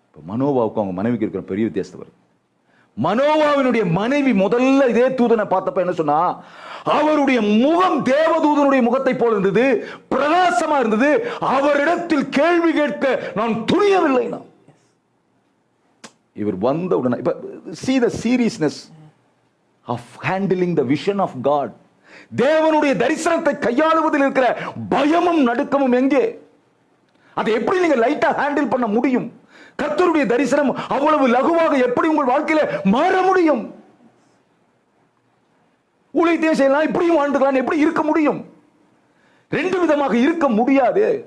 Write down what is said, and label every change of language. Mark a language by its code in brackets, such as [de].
[ta] மனோவாவுக்கும் அவங்க மனைவிக்கு இருக்கிற பெரிய வித்தியாசத்தை வரும். மனோவாவினுடைய மனைவி முதல்ல இதே தூதனை பார்த்தப்ப என்ன சொன்னா, அவருடைய முகம் தேவதூதனுடைய முகத்தை போல இருந்தது, பிரகாசமா இருந்தது. அவரிடத்தில் கேள்வி கேட்க நான் துணியவில்லை. இவர் வந்த உடனே இப்ப [en] see the seriousness of handling the vision of God. [ta] தேவனுடைய தரிசனத்தை கையாளுவதில் இருக்கிற பயமும் நடுக்கமும் எங்கே? அதை எப்படி நீங்க லைட்டா ஹேண்டில் பண்ண முடியும்? கர்த்தருடைய தரிசனம் அவ்வளவு லகுவாக எப்படி உங்கள் வாழ்க்கையில மாற முடியும்? ஊழியத்தையும் செய்யலாம், இப்படியும் வாழ்ந்துக்கலாம், எப்படி இருக்க முடியும்? 2 விதமாக இருக்க முடியாது.